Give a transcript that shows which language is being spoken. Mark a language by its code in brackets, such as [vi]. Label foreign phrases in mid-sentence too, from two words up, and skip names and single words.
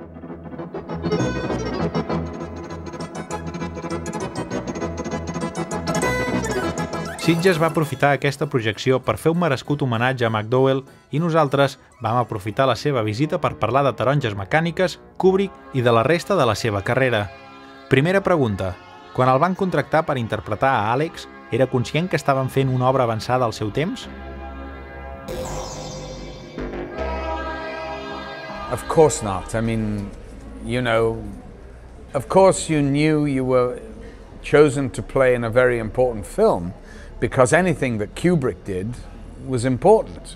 [ca] Sitges va aprofitar aquesta projecció per fer un merescut homenatge a McDowell i nosaltres vam aprofitar la seva visita per parlar de taronges mecàniques, Kubrick i de la resta de la seva carrera. Primera pregunta. Quan el van contractar per interpretar a Àlex, era conscient que estaven fent una obra avançada al seu temps? [en] Of course not. I mean, you know, of course you knew you were chosen to play in a very important film because anything that Kubrick did was important.